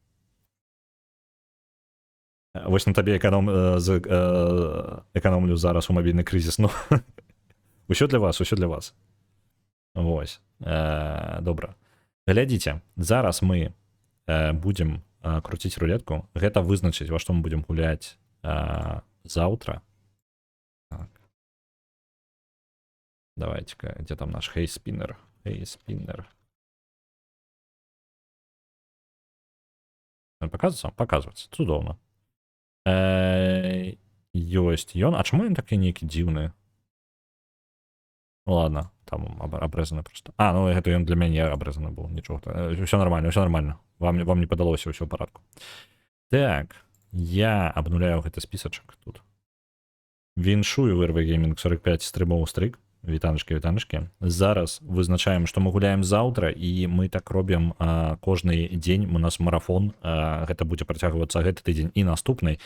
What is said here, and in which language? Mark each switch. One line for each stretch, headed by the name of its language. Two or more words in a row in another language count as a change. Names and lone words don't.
Belarusian: Вось на табе эканомлю зараз у мабільны крызіс. Усё для вас, усё для вас. Вось. Добра. Глядзіце, зараз мы будзем круціць рулетку. Гэта вызначыць, во што мы будзем гуляць заўтра. Так.
Russian: Давайте-ка, где там наш хейспиннер? Хейспиннер. Показывается? Показывается.
Belarusian: Цудоўна. Ёсць ён. А чаму ён такі нейкі дзіўны?
Russian: Ладно, там обрезаны просто.
Belarusian: А, ну гэта ён для мяне абрэзаны быў, нічога.
Russian: Все нормально, все нормально.
Belarusian: Вам не падалося, ўсё ў парадку. Так, я абнуляю гэты спісачак тут. Віншую вырвы геймінг 45 стрымаў стрык. Вітаночки. Зараз вызначаем, што мы гуляем заўтра, і мы так робім кожны дзень. У нас марафон, гэта будзе працягвацца гэты тыдзень і наступны.